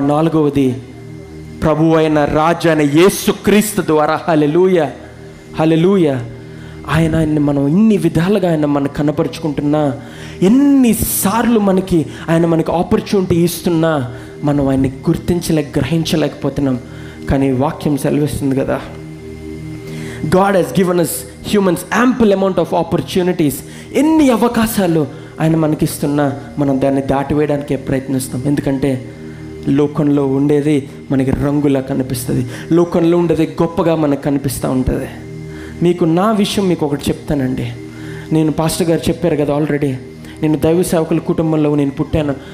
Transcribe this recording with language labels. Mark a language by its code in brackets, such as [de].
[te] 4వది ప్రభు అయిన రాజు అయిన యేసుక్రీస్తు ద్వారా. హల్లెలూయా. హల్లెలూయా. ఆయన్ని మనం ఇన్ని విధాలుగా ఆయన మనకు కనపరుచుకుంటున్నా, ఎన్నిసార్లు మనకి ఆపర్చునిటీ ఇస్తున్నా మనం ఆయన్ని గ్రహించలేకపోతున్నాం. కానీ వాక్యం సెలవిస్తుంది కదా, [en] God has given us humans ample amount of opportunities. [te] ఎన్ని అవకాశాలు ఆయన మనకిస్తున్నా మనం దాన్ని దాటివేయడానికే ప్రయత్నిస్తాం. ఎందుకంటే లోకంలో ఉండేది మనకి రంగులా కనిపిస్తుంది, లోకంలో ఉండేది గొప్పగా మనకు కనిపిస్తూ ఉంటుంది. మీకు నా విషయం మీకు ఒకటి చెప్తానండి. నేను పాస్టర్ గారు చెప్పారు కదా ఆల్రెడీ, నేను దైవ సేవకుల కుటుంబంలో నేను పుట్టాను.